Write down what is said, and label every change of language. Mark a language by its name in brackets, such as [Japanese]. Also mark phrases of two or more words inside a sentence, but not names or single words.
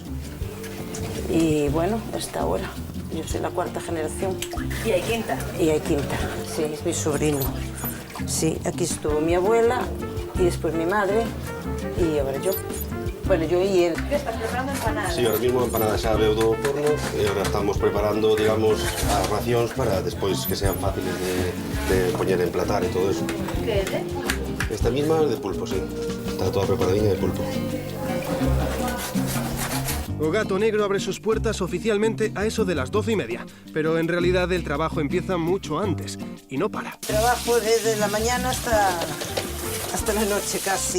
[Spanish] Y bueno, hasta ahora. Yo soy la cuarta generación. ¿Y hay quinta? Y hay quinta, sí, es mi sobrino. Sí, aquí estuvo mi abuela y después mi madre y ahora yo. Bueno, yo y él. ¿Qué estás preparando empanadas? Sí, ahora mismo empanadas [Galician] xa veu do forno e [Spanish] ahora estamos preparando, digamos, [Galician] as racións para despois que sean fáciles de poñer en platar e todo eso. [Spanish] ¿Qué es de? Esta misma es de pulpo, sí. Está toda preparadinha de pulpo. O Gato Negro abre sus puertas oficialmente a eso de las 12:30, pero en realidad el trabajo empieza mucho antes y no para. Trabajo desde la mañana hasta la noche casi.